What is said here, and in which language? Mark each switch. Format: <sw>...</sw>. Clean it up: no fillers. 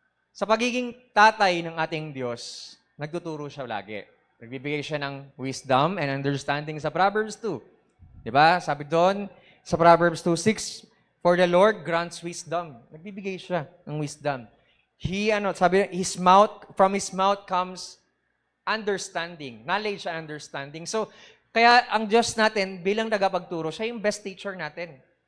<tl>Sa pagiging tatay ng ating Diyos, nagtuturo siya lagi. Nagbibigay siya ng</tl> <en>wisdom and understanding</en> <tl>sa Proverbs 2. Diba? Sabi doon, sa</tl> <en>Proverbs 2:6, for the Lord grants wisdom.</en> <tl>Nagbibigay siya ng wisdom.</tl> <en>Sabi, from His mouth comes understanding. Knowledge and understanding.</en> <tl>So, kaya ang Diyos natin, bilang tagapagturo, siya yung best teacher natin.</tl>